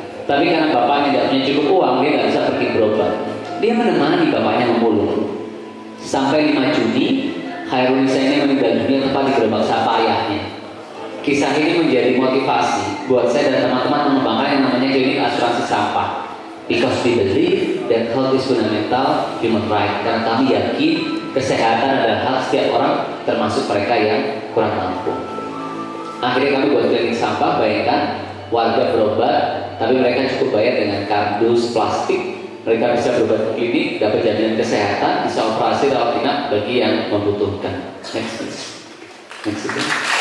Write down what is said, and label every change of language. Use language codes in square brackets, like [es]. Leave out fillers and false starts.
[id] Tapi karena bapaknya tidak punya cukup uang, dia nggak bisa pergi berobat. Dia menemani bapaknya memulung. Sampai 5 Juni, Khairul Nisa ini meninggal dunia tepat di gerobak sampah ayahnya. Kisah ini menjadi motivasi buat saya dan teman-teman mengembangkan yang namanya Klinik Asuransi Sampah. [en] Because we believe that health is fundamental human right. [id] Karena kami yakin kesehatan adalah hak setiap orang, termasuk mereka yang kurang mampu. Akhirnya kami buat klinik sampah. Bayangkan warga berobat, tapi mereka cukup bayar dengan kardus plastik. Mereka bisa berobat ke klinik, dapat jaminan kesehatan, bisa operasi rawat inap bagi yang membutuhkan. [en] Next please. Next please.